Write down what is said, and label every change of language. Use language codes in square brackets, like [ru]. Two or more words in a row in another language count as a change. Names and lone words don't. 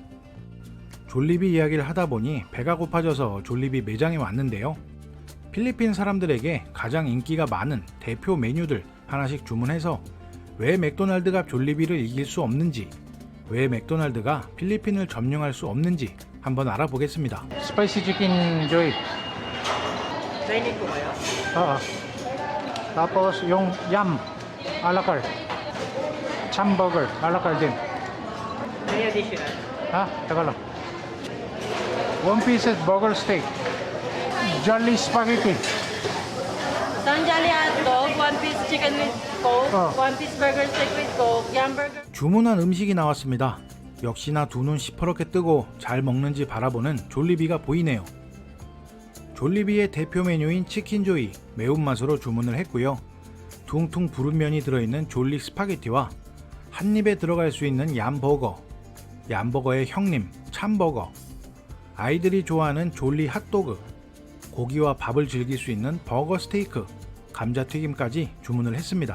[ko] 졸리비 이야기를 하다 보니 배가 고파져서 졸리비 매장에 왔는데요. 필리핀 사람들에게 가장 인기가 많은 대표 메뉴들 하나씩 주문해서 왜 맥도날드가 졸리비를 이길 수 없는지, 왜 맥도날드가 필리핀을 점령할 수 없는지 한번 알아보겠습니다. 스파이시 치킨 조이. [tl] Dining po kayo? Oo. Tapos yung yam, [en] ala carte. [tl] Chamburger, [en] ala carte [tl] din. May additional? Ha? Teka lang. [en] One piece burger steak. Jolly spaghetti. Isang Jolly hotdog, one piece chicken with Coke, one piece burger steak with Coke, yum burger. [ko] 주문한 음식이 나왔습니다. 역시나 두 눈 시퍼렇게 뜨고 잘 먹는지 바라보는 졸리비가 보이네요. 졸리비의 대표 메뉴인 치킨조이 매운맛으로 주문을 했고요. 퉁퉁 부른 면이 들어있는 졸리 스파게티와 한 입에 들어갈 수 있는 얌버거, 얌버거의 형님 참버거, 아이들이 좋아하는 졸리 핫도그, 고기와 밥을 즐길 수 있는 버거 스테이크, 감자튀김까지 주문을 했습니다.